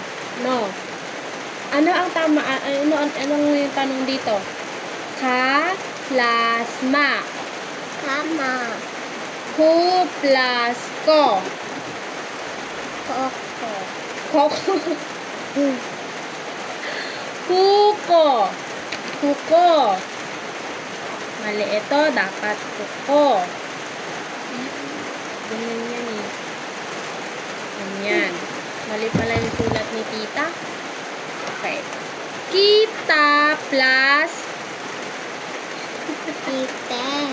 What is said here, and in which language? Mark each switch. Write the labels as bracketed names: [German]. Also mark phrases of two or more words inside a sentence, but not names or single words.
[Filipino] No. Ano ang tama? Anong yung tanong dito? Ka-plasma. Tama. Ku-plasko. Koko. Koko. Kuko. Kuko. Mali ito. Dapat kuko. Ganyan yan eh. Ganyan. Mali pala yung sulat ni tita. Okay. Kita plus Kita.